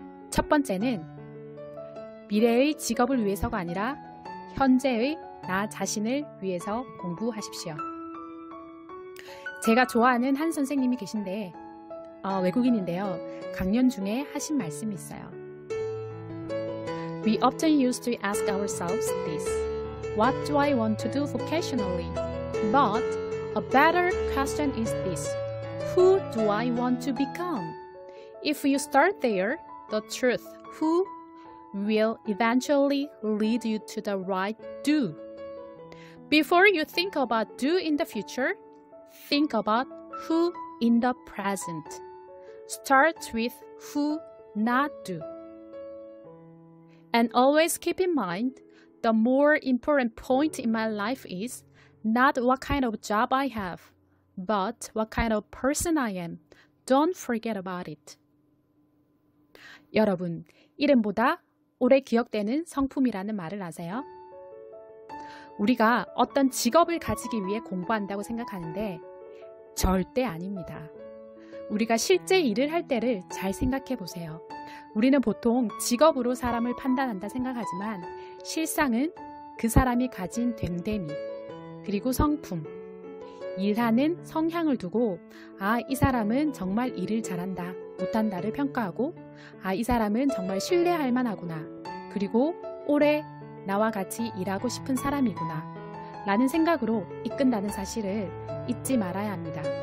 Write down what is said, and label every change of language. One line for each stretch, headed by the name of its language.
Korean: 첫 번째는 미래의 직업을 위해서가 아니라 현재의 나 자신을 위해서 공부하십시오. 제가 좋아하는 한 선생님이 계신데 외국인인데요. 강연 중에 하신 말씀이 있어요.
English: We often used to ask ourselves this. What do I want to do vocationally? But a better question is this. Who do I want to become? If you start there, the truth, who, will eventually lead you to the right do. Before you think about do in the future, think about who in the present. Start with who, not do. And always keep in mind, the more important point in my life is not what kind of job I have, but what kind of person I am. Don't forget about it.
Korean: 여러분, 이름보다 오래 기억되는 성품이라는 말을 아세요? 우리가 어떤 직업을 가지기 위해 공부한다고 생각하는데 절대 아닙니다. 우리가 실제 일을 할 때를 잘 생각해 보세요. 우리는 보통 직업으로 사람을 판단한다 생각하지만 실상은 그 사람이 가진 됨됨이, 그리고 성품, 일하는 성향을 두고 이 사람은 정말 일을 잘한다, 못한다를 평가하고 이 사람은 정말 신뢰할 만하구나, 그리고 오래 나와 같이 일하고 싶은 사람이구나 라는 생각으로 이끈다는 사실을 잊지 말아야 합니다.